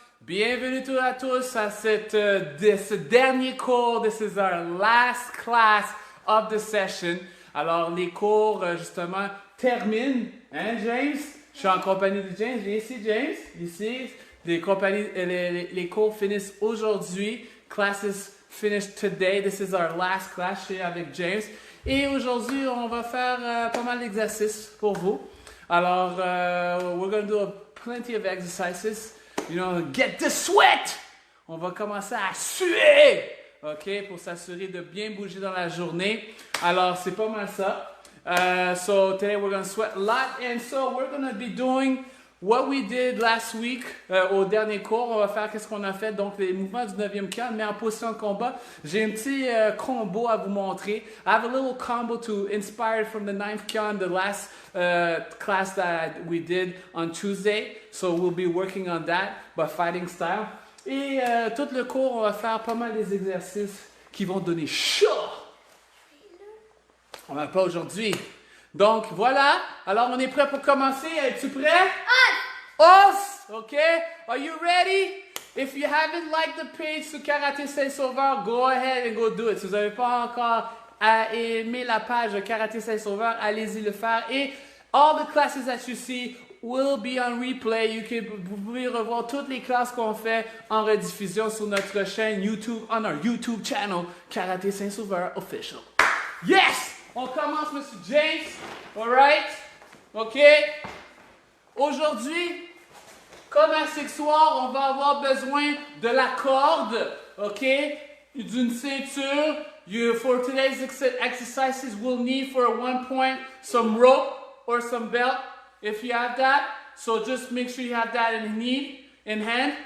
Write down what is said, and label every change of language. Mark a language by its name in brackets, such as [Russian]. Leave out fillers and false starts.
[French] Bienvenue à tous à ce dernier cours. [English] This is our last class of the session. [French] Alors, les cours, justement, terminent. Hein, James? Je suis en compagnie de James. Viens ici, James. Ici. Les cours finissent aujourd'hui. [English] Classes finished today. This is our last class [French] chez avec James. Et aujourd'hui, on va faire pas mal d'exercices pour vous. [English] Alors, we're going to do plenty of exercises. You know, get the sweat! [French] On va commencer à suer! [English] OK? [French] Pour s'assurer de bien bouger dans la journée. Alors, c'est pas mal ça. [English] So, today we're going to sweat a lot. And so, we're going to be doing what we did last week [French] au dernier cours. On va faire qu'est-ce qu'on a fait. Donc, les mouvements du 9e khan, mais en position de combat. J'ai un petit combo à vous montrer. [English] I have a little combo to inspire from the 9th khan, the last class that we did on Tuesday. So, we'll be working on that, but fighting style. [French] Et tout le cours, on va faire pas mal des exercices qui vont donner chaud. On va pas aujourd'hui. Donc, voilà. Alors, on est prêt pour commencer. Es-tu prêt? Os! OK? [English] Are you ready? If you haven't liked the page sur Karaté Saint-Sauveur, go ahead and go do it. [French] Si vous n'avez pas encore aimé la page de Karaté Saint-Sauveur, allez-y le faire. [English] Et all the classes that you see will be on replay. [French] Vous pouvez revoir toutes les classes qu'on fait en rediffusion sur notre chaîne YouTube, [English] on our YouTube channel, [French] Karaté Saint-Sauveur Official. Yes! On commence, M. James. All right? OK? Aujourd'hui, comme à ce soir, on va avoir besoin de la corde. OK? D'une ceinture. [English] For today's exercises, we'll need for 1 point some rope or some belt if you have that. So just make sure you have that in hand.